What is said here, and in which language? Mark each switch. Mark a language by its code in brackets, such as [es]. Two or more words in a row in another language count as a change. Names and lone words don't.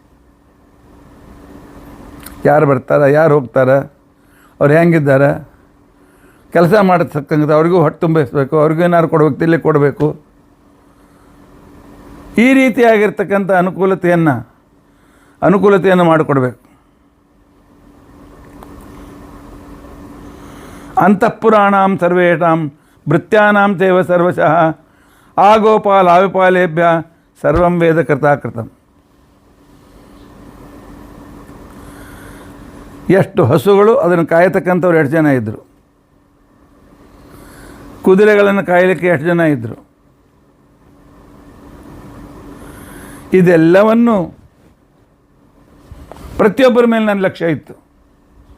[kn] ಯಾರು ಬರ್ತಾರೆ, ಯಾರು ಹೋಗ್ತಾರೆ, ಅವ್ರು ಹೆಂಗಿದ್ದಾರೆ, ಕೆಲಸ ಮಾಡತಕ್ಕಂಥ ಅವ್ರಿಗೂ ಹೊಟ್ಟೆ ತುಂಬಿಸ್ಬೇಕು, ಅವ್ರಿಗೂ ಏನಾದ್ರು ಕೊಡಬೇಕು, ತಿನ್ನಲಿಕ್ಕೆ ಕೊಡಬೇಕು. ಈ ರೀತಿಯಾಗಿರ್ತಕ್ಕಂಥ ಅನುಕೂಲತೆಯನ್ನು ಮಾಡಿಕೊಡ್ಬೇಕು. [sa] ಅಂತಃಪುರಾಣಾಂ ಸರ್ವೇಷಾಂ ಭೃತ್ಯಾನಾಂ ಚೈವ ಸರ್ವಶಃ ಆಗೋಪಾಲ ಆವಿಪಾಲೇಭ್ಯ ಸರ್ವಂ ವೇದ ಕೃತಾಕೃತಂ. [kn] ಎಷ್ಟು ಹಸುಗಳು ಅದನ್ನು ಕಾಯತಕ್ಕಂಥವ್ರು 2 ಜನ ಇದ್ದರು. ಕುದುರೆಗಳನ್ನು ಕಾಯಲಿಕ್ಕೆ 2 ಜನ ಇದ್ದರು. ಇದೆಲ್ಲವನ್ನು ಪ್ರತಿಯೊಬ್ಬರ ಮೇಲೆ ನನ್ನ ಲಕ್ಷ್ಯ ಇತ್ತು.